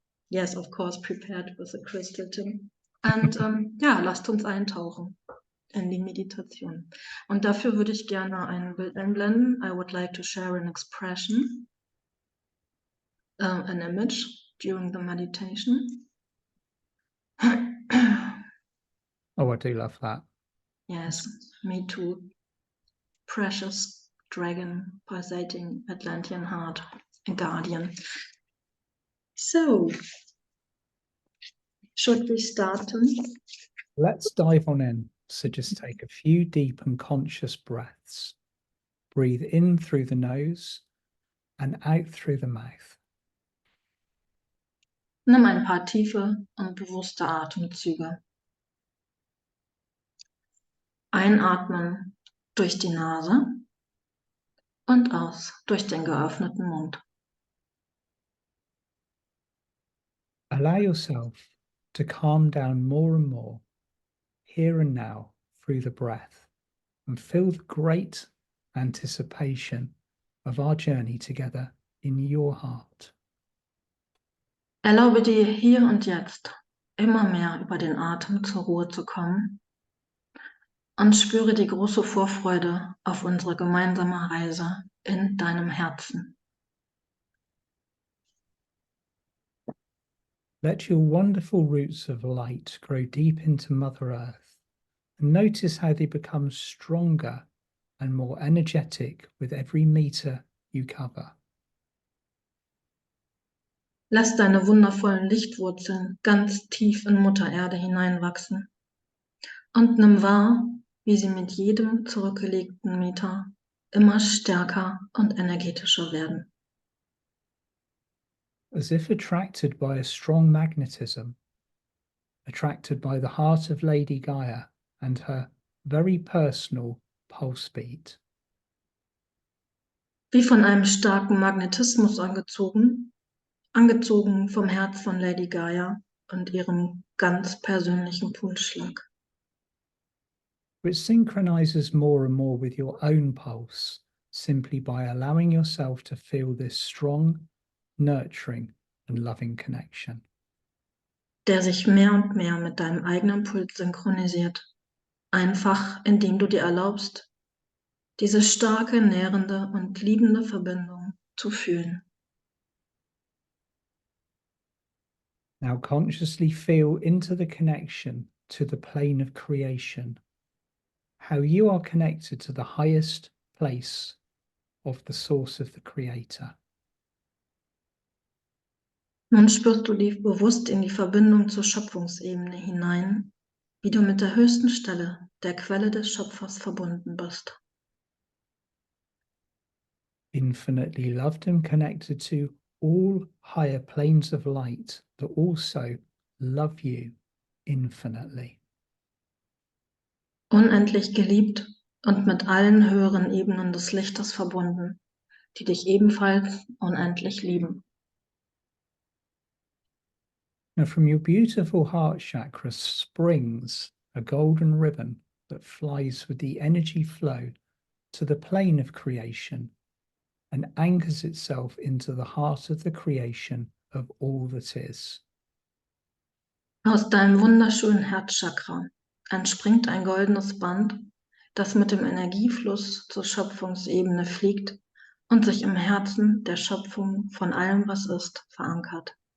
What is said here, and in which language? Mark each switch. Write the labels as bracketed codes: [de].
[en] Yes, of course, prepared with a crystal, Tim. [de] Und ja, lasst uns eintauchen in die Meditation. Und dafür würde ich gerne ein Bild einblenden. [en] I would like to share an expression. An image during the meditation. Oh, I do love that. Yes, me too. Precious dragon, pulsating Atlantean heart, a guardian. So, should we start? Let's dive on in. So just take a few deep and conscious breaths. Breathe in through the nose and out through the mouth. [de] Nimm ein paar tiefe und bewusste Atemzüge. Einatmen durch die Nase und aus durch den geöffneten Mund. [en] Allow yourself to calm down more and more, here and now, through the breath, and feel the great anticipation of our journey together in your heart. [de] Erlaube dir hier und jetzt immer mehr über den Atem zur Ruhe zu kommen und spüre die große Vorfreude auf unsere gemeinsame Reise in deinem Herzen. [en] Let your wonderful roots of light grow deep into Mother Earth, and notice how they become stronger and more energetic with every meter you cover. [de] Lass deine wundervollen Lichtwurzeln ganz tief in Mutter Erde hineinwachsen und nimm wahr, wie sie mit jedem zurückgelegten Meter immer stärker und energetischer werden. [en] As if attracted by a strong magnetism, attracted by the heart of Lady Gaia and her very personal pulse beat. [de] Wie von einem starken Magnetismus angezogen vom Herz von Lady Gaia und ihrem ganz persönlichen Pulsschlag. [en] Which synchronizes more and more with your own pulse, simply by allowing yourself to feel this strong, nurturing and loving connection. [de] Der sich mehr und mehr mit deinem eigenen Puls synchronisiert, einfach indem du dir erlaubst, diese starke, nährende und liebende Verbindung zu fühlen. [en] Now consciously feel into the connection to the plane of creation, how you are connected to the highest place of the source of the Creator. [de] Nun spürst du bewusst in die Verbindung zur Schöpfungsebene hinein, wie du mit der höchsten Stelle, der Quelle des Schöpfers, verbunden bist. [en] Infinitely loved and connected to all higher planes of light that also love you infinitely. [de] Unendlich geliebt und mit allen höheren Ebenen des Lichtes verbunden, die dich ebenfalls unendlich lieben. [en] Now from your beautiful heart chakra springs a golden ribbon that flies with the energy flow to the plane of creation and anchors itself into the heart of the creation of all that is. [de] Aus deinem wunderschönen Herzchakra entspringt ein goldenes Band, das mit dem Energiefluss zur Schöpfungsebene fliegt und sich im Herzen der Schöpfung von allem, was ist, verankert.